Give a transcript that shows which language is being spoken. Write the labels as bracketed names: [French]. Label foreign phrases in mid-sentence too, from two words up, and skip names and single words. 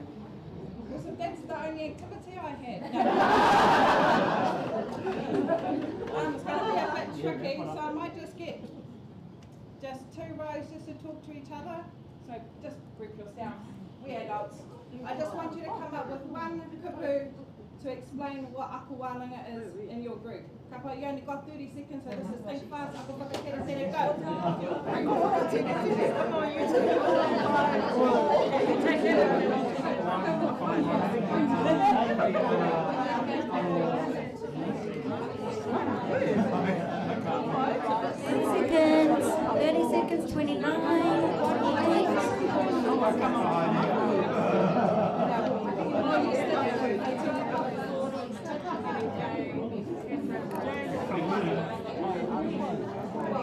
[English] Awesome, that's the only activity I had. It's going to be a bit tricky, so I might just get just 2 rows just to talk to each other. So just group yourself. We adults. I just want you to come up with one kupu to explain what Ako Wānanga is in your group. Kapa, you only got 30 seconds, so this is think fast. [Māori] Ako whakatere tere, [English] go. Seconds, 30 seconds, 29, 28.